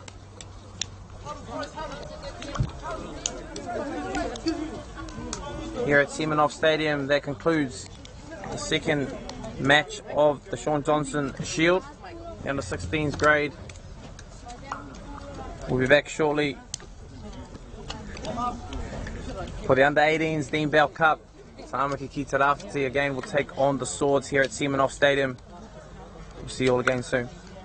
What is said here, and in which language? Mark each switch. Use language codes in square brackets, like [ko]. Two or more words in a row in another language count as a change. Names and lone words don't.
[en] Here at Semenoff Stadium, that concludes the second match of the Shaun Johnson Shield, the under 16s grade. We'll be back shortly for the under 18s Dean Bell Cup. Tāmaki ki Rawhiti again will take on the Swords here at Semenoff Stadium. We'll see you all again soon.